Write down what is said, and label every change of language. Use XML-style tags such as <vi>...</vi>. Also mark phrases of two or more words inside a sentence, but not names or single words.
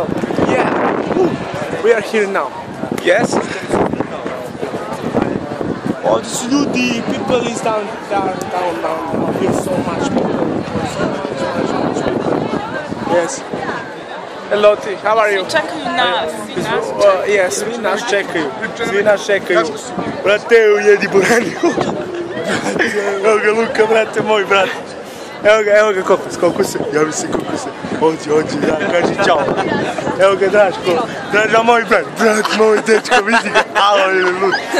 <en>Yeah, we are here now. Yes. Oh, this ljudi, people is down. Here's so much people. Yes. Hello, Ti, how are you?</en> <sr>Čekaju nas. Yes, svi nas čekaju. Brate, ujedi buraniju. Evo ga Luka, brate, moj brat. Evo ga kokuse, javi se kokuse. Ođi, da, kaži čao. Evo ga Draško, Draža moj brat moj dečko, vidi ga, alo je lud.</sr>